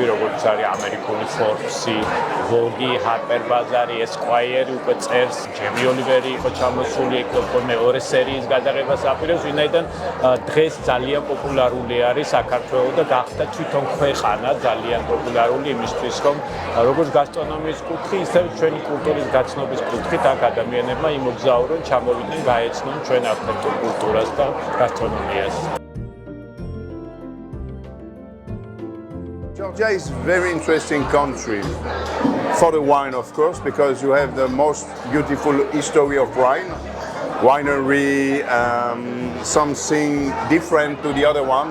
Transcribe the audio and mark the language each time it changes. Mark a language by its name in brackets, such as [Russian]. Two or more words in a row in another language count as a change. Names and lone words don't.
[Georgian] როგორც არის ამერიკული Forbes-ი, Vogue-ი, Harper Bazaar-ი, Esquire-ი უკვე წერს, ჯემი ოლივერი იყო ჩამოსული იქ მეორე სერიის გადაღებას აპირებს ვინაიდან დღეს ძალიან პოპულარული არის საქართველო და გახდა თვითონ ქვეყანა ძალიან პოპულარული იმისთვის რომ როგორც გასტრონომიის კუთხე, ისევე ჩვენი კულტურის გაცნობის კუთხით აქ ადამიანებმა იმოგზაურონ, ჩამოვიდნენ, გაეცნონ ჩვენ ავთენტურ კულტურას და გასტრონომიას. [English] Georgia is a very interesting country for the wine, of course, because you have the most beautiful history of wine. Winery, something different to the other one.